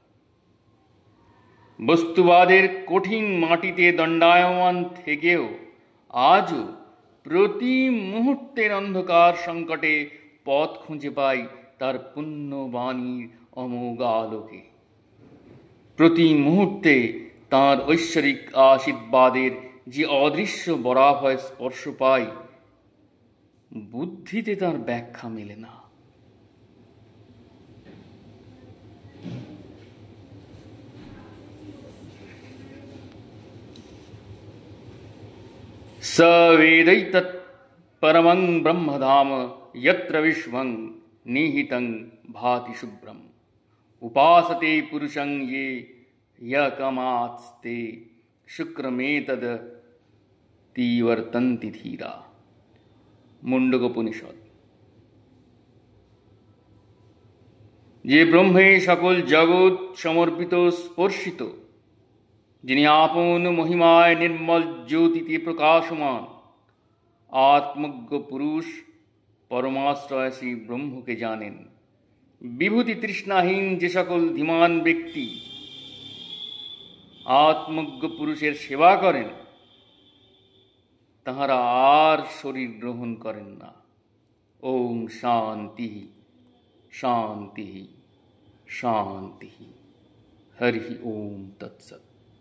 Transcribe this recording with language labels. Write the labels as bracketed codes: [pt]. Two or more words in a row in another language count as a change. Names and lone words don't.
[bn] বস্তুবাদের কঠিন মাটিতে দণ্ডায়মান থেকেও আজও প্রতি মুহূর্তের অন্ধকার সংকটে পথ খুঁজে পাই তার পুণ্যবাণীর অমোঘ আলোকে। প্রতি মুহূর্তে তাঁর ঐশ্বরিক আশীর্বাদের যে অদৃশ্য বরাভয় স্পর্শ পাই, বুদ্ধিতে তার ব্যাখ্যা মেলে না। [sa] स वेदैतत् परमं ब्रह्मधाम यत्र विश्वं निहितं भाति शुभ्रम् उपासते पुरुषं ये यकमात्स्ते शुक्रमेतद तीवर्तन्ति धीरा। मुण्डकोपनिषद। [bn] যে ব্রহ্মে সকল জগৎ সমর্পিত স্পর্শিত, যিনি আপন মহিমায় নির্মল জ্যোতিতে প্রকাশমান, আত্মজ্ঞ পুরুষ পরমাশ্রয় শ্রী ব্রহ্মকে জানেন। বিভূতি তৃষ্ণাহীন যে সকল ধীমান ব্যক্তি আত্মজ্ঞ পুরুষের সেবা করেন, তাহারা আর শরীর গ্রহণ করেন না। [sa] ओम शांति शांति शांति। हरि ओम तत्सत।